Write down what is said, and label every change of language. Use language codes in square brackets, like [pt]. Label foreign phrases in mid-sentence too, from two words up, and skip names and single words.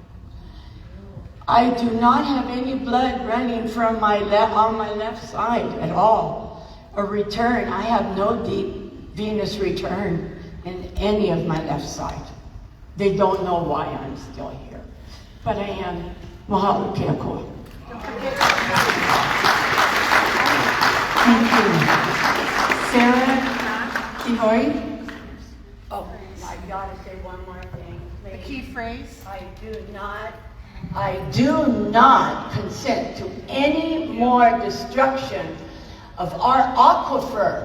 [en] I do not have any blood running from my on my left side at all. A return. I have no deep venous return in any of my left side. They don't know why I'm still here. But I am. [haw] Mahalo ke akoa. [en] Thank you. Sarah Kihoi. Oh, I gotta say one more thing. The key phrase. I do not consent to any more destruction of our aquifer.